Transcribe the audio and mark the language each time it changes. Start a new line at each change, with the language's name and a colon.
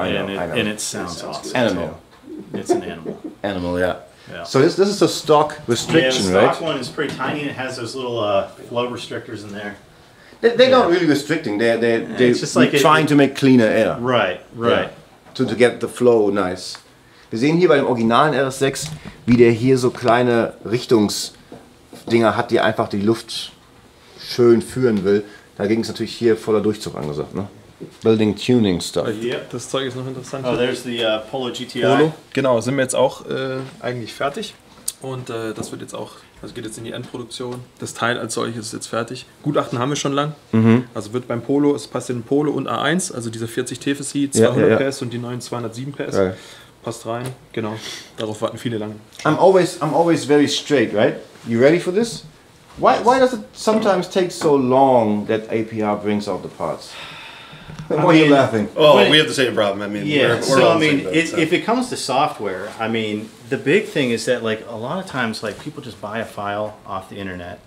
English: And it sounds awesome. Animal. Too. It's an animal. Animal, yeah. Yeah. So this is a stock restriction, yeah, the stock right? one is pretty tiny. It has those little flow restrictors in there. They're not really restricting. They're just like trying to make cleaner air. Right. Yeah. To get the flow nice.
German: Wir sehen hier bei dem originalen RS6, wie der hier so kleine Richtungsdinger hat, die einfach die Luft schön führen will. Dagegen ist natürlich hier voller Durchzug angesagt.
English: Ne? Building Tuning Stuff.
German: Ja, das Zeug ist noch interessant.
English: Oh, there's the Polo GTI. Polo.
German: Genau, sind wir jetzt auch eigentlich fertig. Und das wird jetzt auch, also geht jetzt in die Endproduktion. Das Teil als solches ist jetzt fertig. Gutachten haben wir schon lang. Also wird beim Polo, es passt in den Polo und A1, also diese 40 TFSI, 200 PS und die neuen 207 PS. Ja. Passt rein, genau. Darauf warten viele lange.
English: I'm always very straight, right? You ready for this? Why does it sometimes take so long that APR brings out the parts? Why are you laughing? Oh, we have the same problem. I mean, yeah. we're all the same boat, if it comes to software, I mean, the big thing is that like a lot of times, like people just buy a file off the internet.